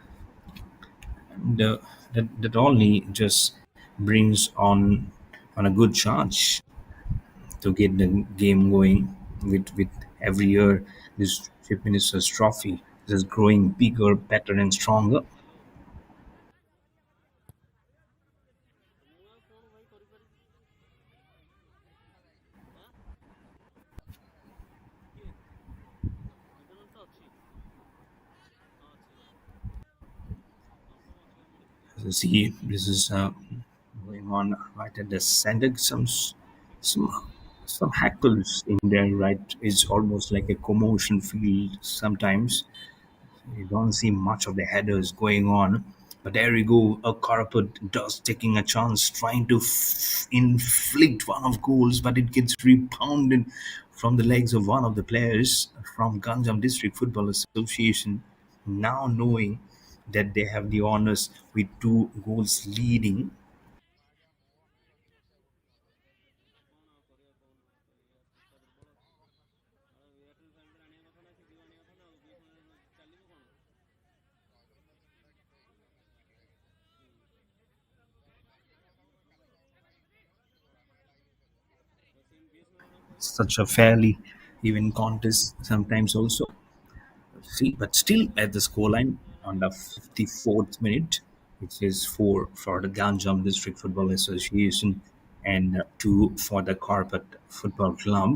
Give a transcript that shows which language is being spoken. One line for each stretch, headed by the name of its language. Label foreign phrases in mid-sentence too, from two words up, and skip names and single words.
English: That only just brings on a good charge to get the game going. With every year, this chief minister's trophy is growing bigger, better, and stronger.
Odia: ମୁଁ ଆଉ କ'ଣ ଭାଇ କରିପାରିବି? ଆଁ କିଏ ଇଣ୍ଟରନେଟ୍ ତ ଅଛି, ହଁ ଅଛି, କନଫର୍ମ ଅଛି, ମିଳିଯିବ।
English: So see, this is going on right at the center. Some some hackles in there. Right, it's almost like a commotion field sometimes. You don't see much of the headers going on. But there we go. A Koraput does taking a chance, trying to inflict one of goals, but it gets rebounded from the legs of one of the players from Ganjam District Football Association. Now knowing that they have the honors with 2 goals leading.
Odia: କ'ଣ ଆଉ କରିବା କହୁନ, ଏଇଆ ସଂସ୍ଥା ଦୁର୍ବଳ। ଆଉ ଏୟାରଟେଲ୍ ଫେୟାରଟେଲ୍ ଆଣିବା କଥା ନା, ସେ ଜିଓ ଆଣିବା କଥା ନା, ଆଉ ବିଏସ୍ଏନ୍ଏଲ୍ ଚାଲିବ କ'ଣ? ସିମ୍ ବିଏସ୍ଏନ୍ଏଲ୍ ବାଲାଙ୍କୁ କହିବ।
English: Such a fairly even contest sometimes also. See, but still at the scoreline on the 54th minute, which is 4 for the Ganjam District Football Association and 2 for the Koraput Football Club.